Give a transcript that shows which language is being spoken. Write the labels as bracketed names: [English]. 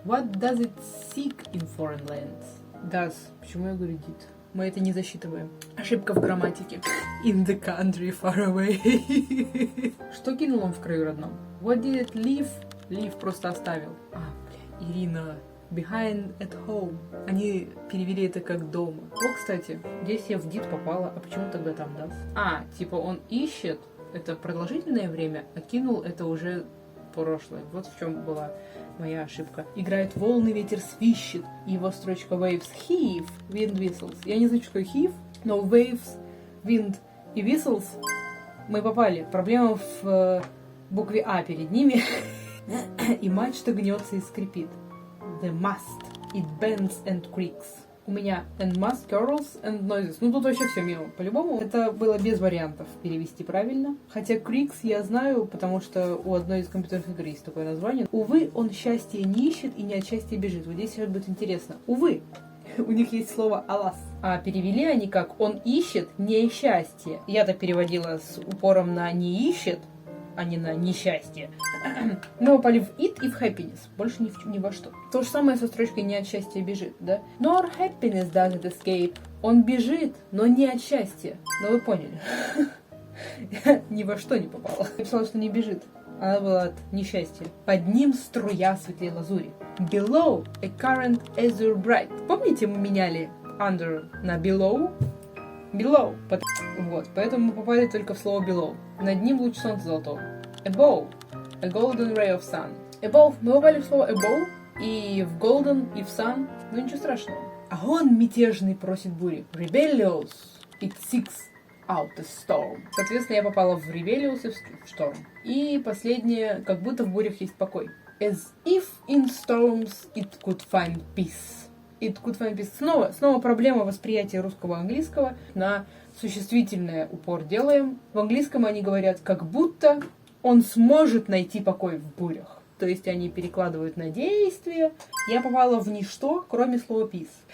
[English] What does it seek in foreign lands? Does. [Russian] Почему я говорю did? Мы это не засчитываем. Ошибка в грамматике. [English] In the country far away. [Russian] Что кинул он в краю родном? [English] What did it leave? [Russian] Leave просто оставил. [English] Ирина. Behind at home. [Russian] Они перевели это как дома. О, кстати, здесь я в did попала. А почему тогда там does? Типа он ищет. Это продолжительное время, а кинул это уже прошлое. Вот в чем была моя ошибка. Играют волны, ветер свищет. Его строчка [English] waves heave, wind whistles. [Russian] Я не знаю, что такое heave, но waves, wind и whistles мы попали. Проблема в букве А перед ними. И мачта гнется и скрипит. [English] The mast. It bends and creaks. [Russian] У меня [English] and must, curls and noises. [Russian] Ну, тут вообще все мимо. По-любому, это было без вариантов перевести правильно. Хотя creaks я знаю, потому что у одной из компьютерных игр есть такое название. Увы, он счастье не ищет и не от счастья бежит. Вот здесь сейчас будет интересно. Увы, у них есть слово alas. А перевели они как он ищет несчастье. Я-то переводила с упором на не ищет, а не на несчастье. Мы попали в it и в happiness. Больше ни во что. То же самое со строчкой «не от счастья бежит», да? [English] Nor happiness doesn't escape. [Russian] Он бежит, но не от счастья. Но вы поняли. Я ни во что не попала. Я писала, что не бежит. Она была от несчастья. Под ним струя светлей лазури. [English] Below a current azure bright. [Russian] Помните, мы меняли under на below? [English] Below. [Russian] Вот, поэтому мы попали только в слово below. Над ним луч солнца золотого. [English] Above. A golden ray of sun. Above. [Russian] Мы попали в слово above. И в golden, и в sun. Ну ничего страшного. А он мятежный просит бури. [English] Rebellious. It seeks out a storm. [Russian] Соответственно, я попала в rebellious и в storm. И последнее. Как будто в бурях есть покой. [English] As if in storms it could find peace. It could find peace. [Russian] Снова проблема восприятия русского и английского. На существительное упор делаем. В английском они говорят, как будто он сможет найти покой в бурях. То есть они перекладывают на действие. Я попала в ничто, кроме слова peace.